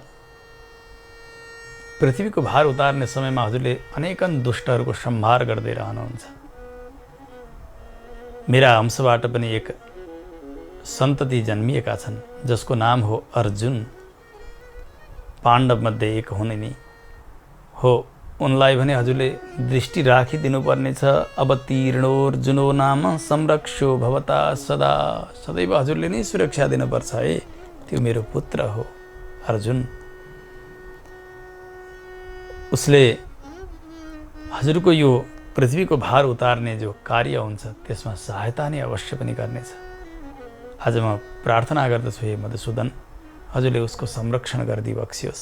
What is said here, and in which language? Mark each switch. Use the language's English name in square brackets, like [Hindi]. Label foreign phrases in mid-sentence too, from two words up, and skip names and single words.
[Nepali] पृथ्वीको भार उतार्ने समयमा हजुरले अनेकन दुष्टहरूको संहार गर्दै रहनुहुन्छ। मेरा अंशबाट पनि एक सन्तति जन्मिएका छन् जसको नाम हो अर्जुन। पाण्डव मध्ये एक हुने नि हो। उनलाई भने हजुरले दृष्टि राखिदिनु पर्नेछ। [Sanskrit] अवतीर्णोर्जुनो नाम संरक्षो भवता सदा। [Nepali] सदैव हजुरले नै सुरक्षा दिनुपर्छ है। त्यो मेरो पुत्र हो अर्जुन। उसले हजुरको यो पृथ्वीको भार उतार्ने जो कार्य हुन्छ त्यसमा सहायता नै अवश्य पनि गर्नेछ। आज म प्रार्थना गर्दछु, हे मधुसूदन, हजुरले उसको संरक्षण गरिदिई बक्सियोस्।